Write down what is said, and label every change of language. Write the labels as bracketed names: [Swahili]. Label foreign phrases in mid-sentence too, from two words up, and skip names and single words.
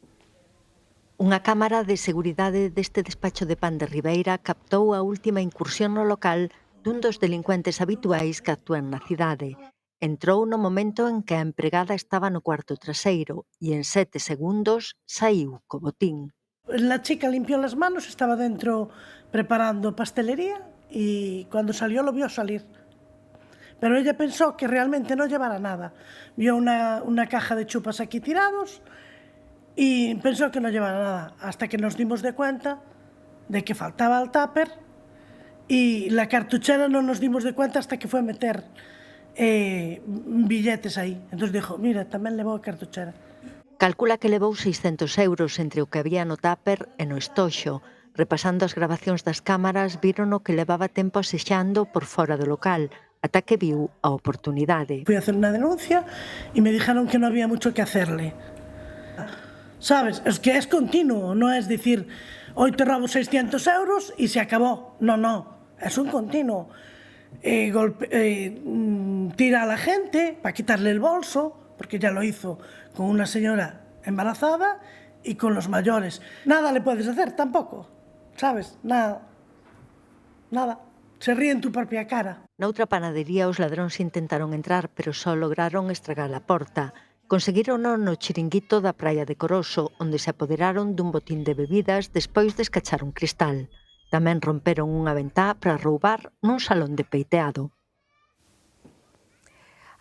[Galician] Unha cámara de seguridade deste despacho de pan de Ribeira captou a última incursión no local dun dos delincuentes habituais que actúan na cidade. Entrou no momento en que a empregada estaba no cuarto traseiro e en 7 segundos saiu co botín. [Spanish] La chica limpió las manos, estaba dentro preparando pastelería y cuando salió lo vio salir. Pero ella pensó que realmente no llevara nada. Vio una caja de chupas aquí tirados y pensó que no llevara nada, hasta que nos dimos de cuenta de que faltaba el tupper y la cartuchera no nos dimos de cuenta hasta que fue a meter billetes aí. Entonces dijo, mira, [Galician] tamén levou a cartuchera. Calcula que levou 600 euros entre o que había no tupper e no estoxo. Repasando as grabacións das cámaras, viron o que levaba tempo asexando por fora do local, ata que viu a oportunidade. [Spanish] Fui a hacer una denuncia y me dijeron que no había mucho que hacerle. ¿Sabes? Es que es continuo, no es decir, hoy te robo 600 euros y se acabó. No, no, es un continuo. Tira a la gente para quitarle el bolso, porque ya lo hizo con una señora embarazada y con los mayores. Nada le puedes hacer tampoco, ¿sabes? Nada. Se ríe en tu propia cara. [Galician] Noutra panadería os ladróns intentaron entrar, pero só lograron estragar a porta. Conseguirono no chiringuito da praia de Coroso, onde se apoderaron dun botín de bebidas despois de escachar un cristal. Tamén romperon unha ventá para roubar nun salón de peiteado.